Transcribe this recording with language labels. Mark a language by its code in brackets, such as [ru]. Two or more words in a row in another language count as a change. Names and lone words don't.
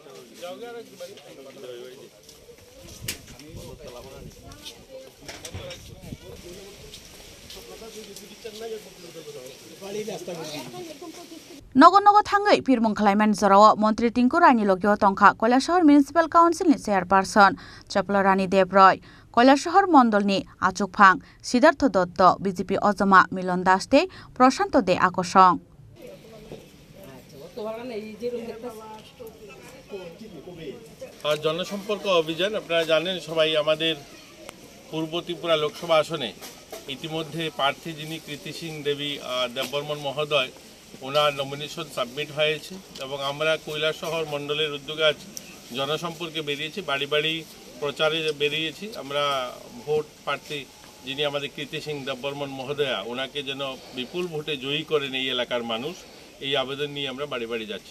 [trp] नग नग थांगै बिरमुं खालायमानि जराव मन्त्री टिंकु रायनि लगियाव तंखा कैलाशहर म्युनिसिपल काउन्सिलनि चेयारपार्सन चपलारानी देव रॉय कैलाशहर मण्डलनि आचुकफां सिद्धार्थ दत्त बीजेपी अजमा मिलन दास दे प्रशांत दे आकर्षण [bn] জনসম্পর্ক অভিযান আপনারা জানেন সবাই আমাদের পূর্ব ত্রিপুরা লোকসভা আসনে ইতিমধ্যে প্রার্থী যিনি কীর্তি সিং দেবী দেববর্মন মহোদয় ওনার নমিনেশন সাবমিট হয়েছে এবং আমরা কৈলাসহর মণ্ডলের উদ্যোগে আজ জনসম্পর্কে বেরিয়েছি বাড়ি বাড়ি প্রচারে বেরিয়েছি আমরা ভোট প্রার্থী যিনি আমাদের কীর্তি সিং দেববর্মন মহোদয়া ওনাকে যেন বিপুল ভোটে জয়ী করেন এই এলাকার মানুষ এই আবেদন নিয়ে আমরা বাড়ি বাড়ি যাচ্ছি